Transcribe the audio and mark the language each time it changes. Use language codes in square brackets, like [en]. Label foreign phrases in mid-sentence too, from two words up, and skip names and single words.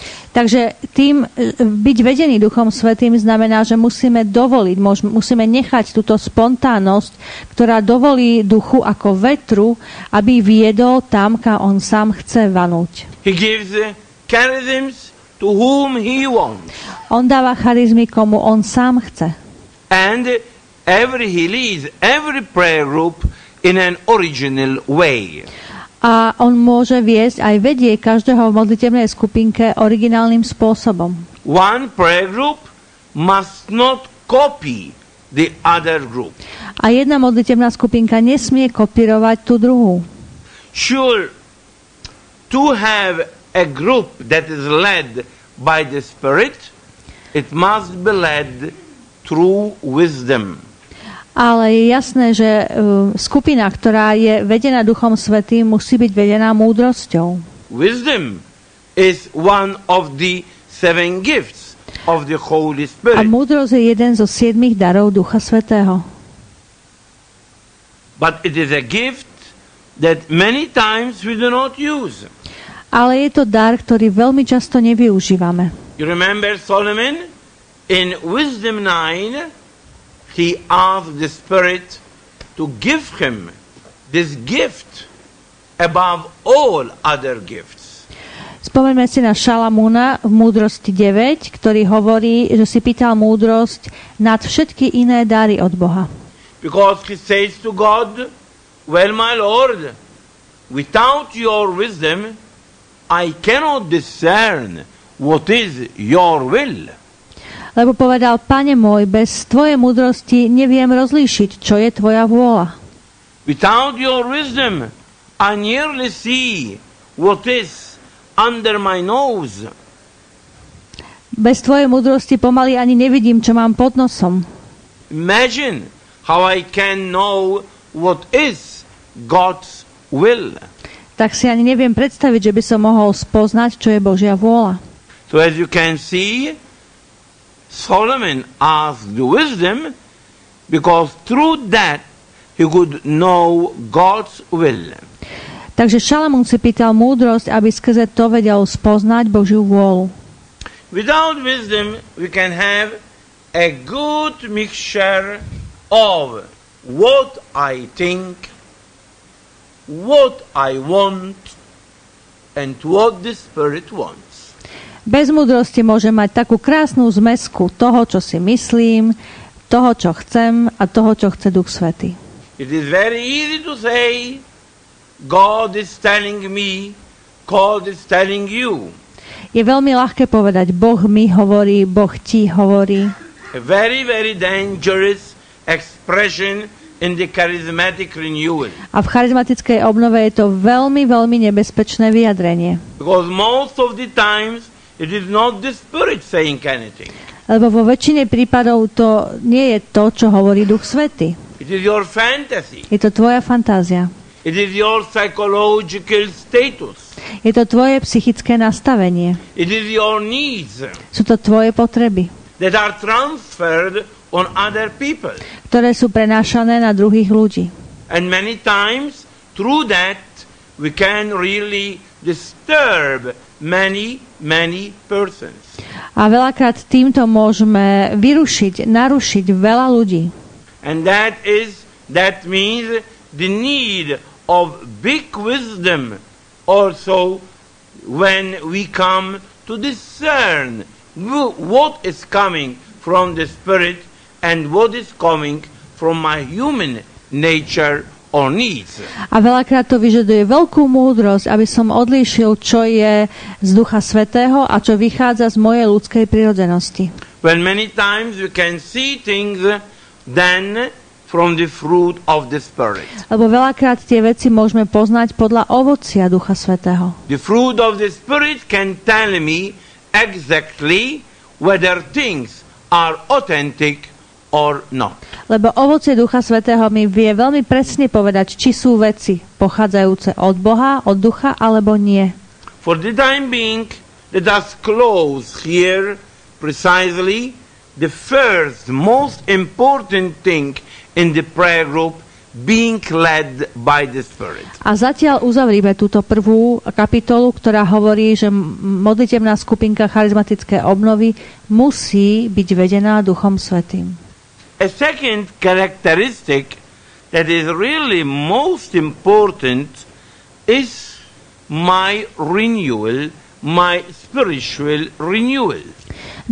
[sk] Takže tým byť vedený Duchom Svätým znamená, že musíme dovoliť, musíme nechať túto spontánnosť, ktorá dovolí duchu ako vetru, aby viedol tam, kam on sám chce vanúť. [en] He gives charisms to whom he wants. [sk] On dáva charizmy, komu on sám chce. [en] And he leads every prayer group in an original way. [sk] A on môže viesť aj vedie každého v modlitebnej skupinke originálnym spôsobom. [en] One prayer group must not copy the other group. [sk] A jedna modlitebná skupinka nesmie kopírovať tú druhú. [en] Sure, to have a group that is led by the Spirit, it must be led through wisdom. [sk] Ale je jasné, že skupina, ktorá je vedená Duchom Svätým, musí byť vedená múdrosťou. [en] Wisdom is one of the 7 gifts of the Holy [sk] A [en] Spirit. [sk] múdrosť je jeden zo 7 darov Ducha Svätého. [en] But it is a gift that many times we do not use. [sk] Ale je to dar, ktorý veľmi často nevyužívame. [en] You remember Solomon? In Wisdom 9, he asked the Spirit to give him this gift above all other gifts. [sk] Spomeňme si na Šalamúna v Múdrosti 9, ktorý hovorí, že si pýtal múdrosť nad všetky iné dary od Boha. [en] Because he says to God, well, my Lord, without your wisdom, I cannot discern what is your will. [sk] Lebo povedal, Pane môj, bez tvojej múdrosti neviem rozlíšiť, čo je tvoja vôľa. [en] Without your wisdom, I nearly see what is under my nose. [sk] Bez tvojej múdrosti pomaly ani nevidím, čo mám pod nosom. [en] Imagine how I can know what is God's will. [sk] Tak si ani neviem predstaviť, že by som mohol spoznať, čo je Božia vôľa. [en] So as you can see, Solomon asked the wisdom because through that he could know God's will. [sk] Takže Šalamún si pýtal múdrosť, aby skrze to vedel spoznať Božiu vôľu. [en] Without wisdom, we can have a good mixture of what I think, what I want, and what the Spirit wants. [sk] Bez múdrosti môžem mať takú krásnu zmesku toho, čo si myslím, toho, čo chcem a toho, čo chce Duch Svätý. [en] It is very easy to say, God is telling me, God is telling you. [sk] Je veľmi ľahké povedať, Boh mi hovorí, Boh ti hovorí. [en] A very, very dangerous expression in the charismatic renewal. [sk] A v charizmatickej obnove je to veľmi, veľmi nebezpečné vyjadrenie. [en] Because most of the times it is not the Spirit saying anything. [sk] Lebo vo väčšine prípadov to nie je to, čo hovorí Duch Svätý. [en] It is your fantasy. [sk] Je to tvoja fantázia. [en] It is your psychological status. [sk] Je to tvoje psychické nastavenie. [en] It is your needs [sk] Sú to tvoje potreby, [en] that are transferred on other people. [sk] ktoré sú prenášané na druhých ľudí. [en] And many times, through that, we can really disturb many persons. [sk] A veľakrát týmto môžeme narušiť veľa ľudí. [en] And that means the need of big wisdom also when we come to discern what is coming from the Spirit and what is coming from my human nature or needs. [sk] A veľakrát to vyžaduje veľkú múdrosť, aby som odlíšil, čo je z Ducha Svätého a čo vychádza z mojej ľudskej prirodzenosti. [en] When many times we can see things then from the fruit of the Spirit. [sk] Lebo veľakrát tie veci môžeme poznať podľa ovocia Ducha Svätého. [en] The fruit of the Spirit can tell me exactly whether things are authentic or not. [sk] Lebo ovocie Ducha Svätého mi vie veľmi presne povedať, či sú veci pochádzajúce od Boha, od Ducha, alebo nie. [en] For the time being, let us close here precisely the first most important thing in the prayer group, being led by the Spirit. [sk] A zatiaľ uzavrieme túto prvú kapitolu, ktorá hovorí, že modlitebná skupinka charizmatické obnovy musí byť vedená Duchom Svätým. [en] A second characteristic that is really most important is my renewal, my spiritual renewal.